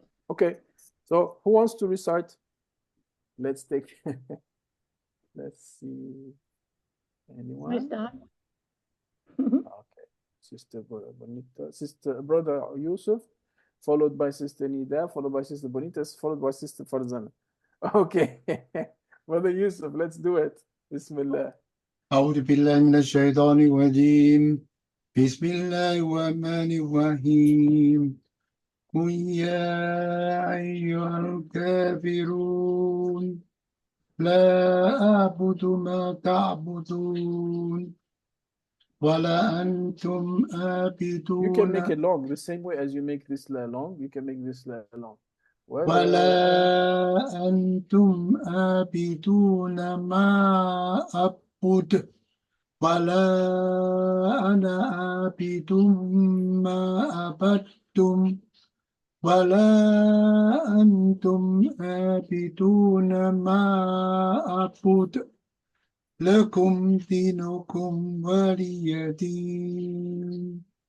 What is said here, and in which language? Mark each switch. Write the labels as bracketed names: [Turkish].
[English] Okay, so who wants to recite? Let's take, let's see, anyone? I start. Okay, Sister Bonita, Sister Brother Yusuf, followed by Sister Nida, followed by Sister Bonita, followed by Sister Farzana. Okay, Brother Yusuf, let's do it. [Arabic] Bismillah. أعوذ بالله من الشيطان الرجيم بسم الله الرحمن الرحيم قل يا أيها الكافرون لا أعبد ما تعبدون ولا أنتم [English] You can make [Arabic] عابدون [English] it long, the same way as you make this la long, you can make this la long. [Arabic] ولا أنتم عابدون ما أعبد ولا أنا عابد ما عبدتم ولا أنتم عابدون ما أعبد لكم دينكم ولي دين.